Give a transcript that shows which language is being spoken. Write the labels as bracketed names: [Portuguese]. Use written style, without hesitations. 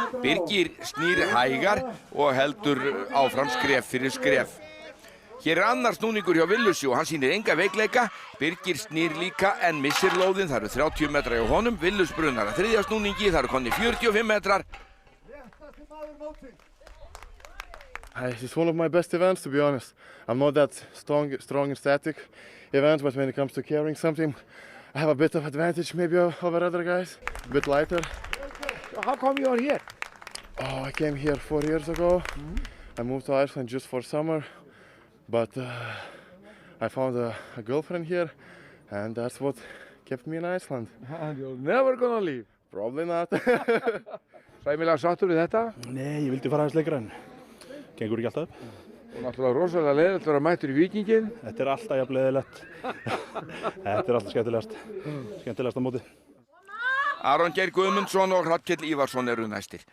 [Icelandic] Birgir snýr hægar og heldur áfram skref fyrir skref. Hér er annar snúningur hjá Willusi og hann sýnir enga veikleika. Birgir snýr líka en missir lóðin, það eru 30 metrar hjá honum. Willus brunar að þriðja snúningi, það eru konni 45 metrar. [English] It's one of my best events, to be honest. I'm not that strong in static events, but when it comes to carrying something, I have a bit of advantage maybe over other guys. A bit lighter. How come you are here? Oh, I came here 4 years ago. I moved to Iceland just for summer, but I found a girlfriend here, and that's what kept me in Iceland. And you're never gonna leave. Probably not. [Icelandic] Sæmilega sáttur við þetta? Nei, ég vildi fara aðeins lengra en gengur ekki alltaf upp. Og náttúrulega rosalega leiðilegt að vera mættur í Víkinginn. Þetta er alltaf jafn leiðilegt. Þetta er alltaf skemmtilegasta mótið. Aron Geir Guðmundsson og Hrafnkell Ívarsson eru næstir.